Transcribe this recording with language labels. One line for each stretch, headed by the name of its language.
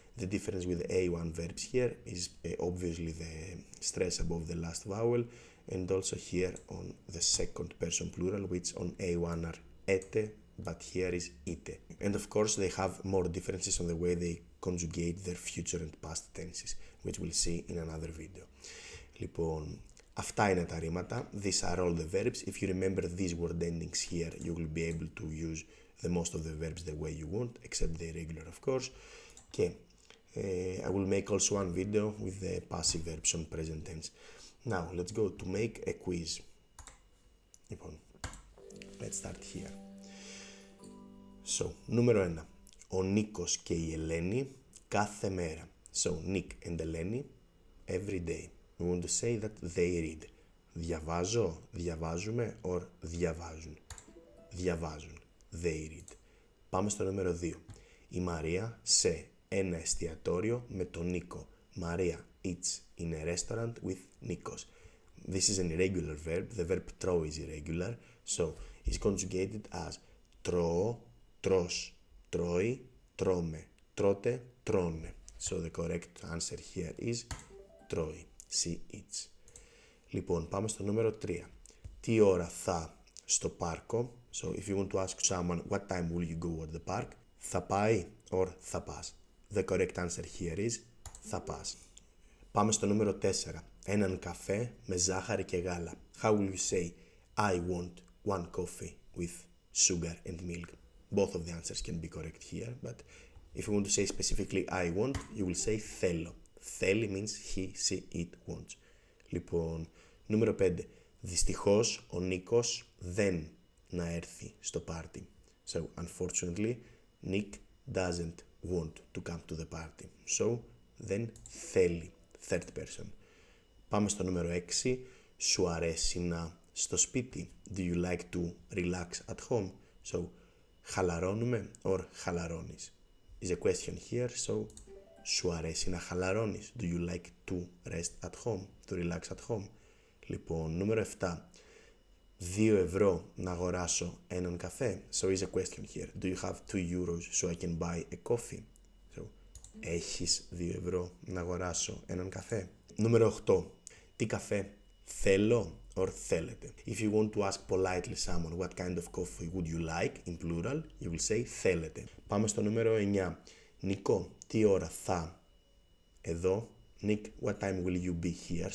English: The difference with the A1 verbs here is obviously the stress above the last vowel, and also here on the second person plural, which on A1 are ete, but here is ite. And of course they have more differences on the way they conjugate their future and past tenses, which we'll see in another video.
Greek: Λοιπόν, αυτά είναι τα ρήματα.
English: These are all the verbs. If you remember these word endings here, you will be able to use the most of the verbs the way you want, except the irregular of course. Και I will make also one video with the passive verbs on present tense. Now, let's go to make a quiz. Λοιπόν, let's start here.
Greek: So, νούμερο 1. Ο Νίκος και η Ελένη κάθε μέρα.
English: So, Nick and Eleni every day. We want to say that they read.
Greek: Διαβάζω, διαβάζουμε, or διαβάζουν. Διαβάζουν.
English: They read.
Greek: Πάμε στο νούμερο 2. Η Μαρία σε ένα εστιατόριο με τον Νίκο.
English: Maria eats in a restaurant with Nikos. This is an irregular verb. The verb tro is irregular, so it's conjugated as
Greek: τρώω, τρως, τρώει, τρώμε, τρώτε, τρώνε.
English: So the correct answer here is τρώει. She eats.
Greek: Λοιπόν, πάμε στο νούμερο 3. Τι ώρα θα στο πάρκο?
English: So if you want to ask someone what time will you go at the park,
Greek: θα πάει
English: or
Greek: θα πας.
English: The correct answer here is
Greek: θα πας. Πάμε στο νούμερο 4. Έναν καφέ με ζάχαρη και γάλα.
English: How will you say I want one coffee with sugar and milk? Both of the answers can be correct here, but if you want to say specifically I want, you will say θέλω. Θέλει means he, she, it wants.
Greek: Λοιπόν, νούμερο 5. Δυστυχώς ο Νίκος δεν να έρθει στο πάρτι.
English: So, unfortunately, Nick doesn't want to come to the party.
Greek: So, δεν θέλει.
English: Third person.
Greek: Πάμε στο νούμερο 6. Σου αρέσει να στο σπίτι.
English: Do you like to relax at home? So, χαλαρώνουμε or χαλαρώνεις. Is a question here, so
Greek: σου αρέσει να χαλαρώνεις.
English: Do you like to rest at home? To relax at home.
Greek: Λοιπόν, νούμερο 7. 2 ευρώ να αγοράσω έναν καφέ.
English: So is a question here. Do you have 2 euros so I can buy a coffee?
Greek: So, έχεις 2 ευρώ να αγοράσω έναν καφέ. Νούμερο 8. Τι καφέ θέλω or θέλετε.
English: If you want to ask politely someone what kind of coffee would you like, in plural, you will say θέλετε.
Greek: Πάμε στο νούμερο 9. Νικό, τι ώρα θα εδώ.
English: Nick, what time will you be here?